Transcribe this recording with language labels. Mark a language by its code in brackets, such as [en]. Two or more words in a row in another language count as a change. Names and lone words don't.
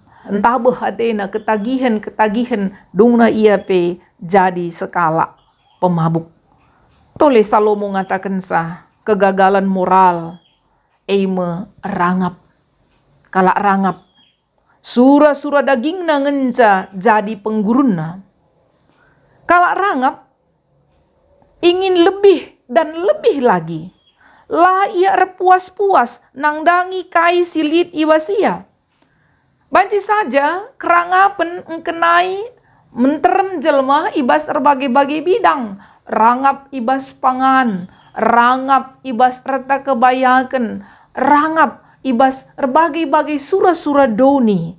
[btx] Entah Athena ketagihan dungna ia pe jadi sekala pemabuk. Tole Salomo ngatakan [id] kegagalan moral [btx] rangap. Kala rangap. Surah-surah daging na ngenca jadi pengguruna. Kala rangap [id] ingin lebih dan lebih lagi. [btx] Lah ia repuas-puas nangdangi kai silit iwasia. Banci saja kerangapen engkenai menterem jelma ibas [id] berbagai-bagai bidang. [btx] Rangap ibas pangan, rangap ibas reta kebayakan, rangap ibas berbagai-bagai surah-surah doni.